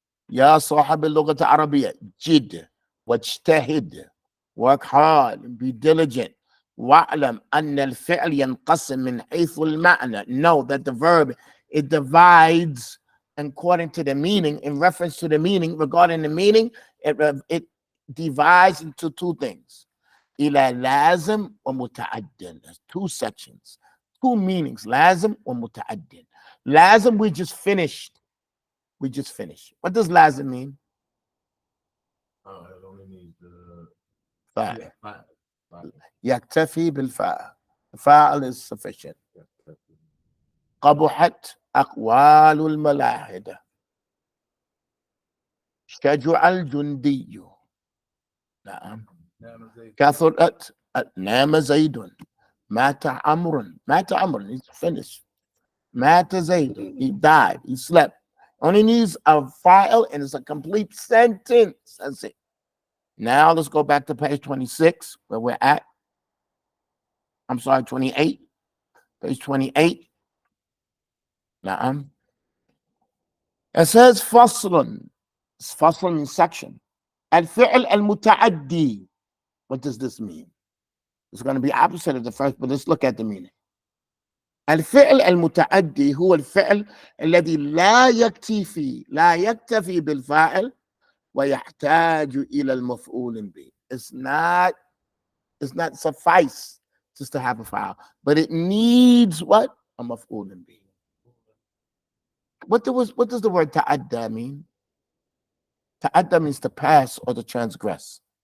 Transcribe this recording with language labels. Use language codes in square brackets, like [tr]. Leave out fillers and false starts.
[ar] يا صاحب اللغة العربية جد واجتهد. [en] Work hard, be diligent. [ar] واعلم أن الفعل ينقسم من حيث المعنى. [en] Know that the verb, it divides according to the meaning, in reference to the meaning, regarding the meaning, it divides into two things. [ar] إلى لازم ومتعد. [en] There's two sections, two meanings, لازم ومتعد. لازم we just finished. What does lazim mean? It only needs the [ar] فاعل. [en] five. [ar] يكتفي بالفاعل. [en] فاعل is sufficient. [ar] قبحت أقوال الملاحدة. شجع الجندي. نعم. كثرت نام زيد مات عمرو he's finished مات زيد he died, he slept. [en] Only needs a file and it's a complete sentence. That's it. Now let's go back to page 26 where we're at. I'm sorry, 28. Page 28. Now, it says فصل. فصل means section. الفعل المتعدي. What does this mean? It's going to be opposite of the first, but let's look at the meaning. [ar] الفعل المتعدي هو الفعل الذي لا يكتفي بالفاعل ويحتاج إلى المفعول به. [en] It's not suffice just to have a file, but it needs what? A مفعول به. What does the word ta'adda mean? Ta'adda means to pass or to transgress.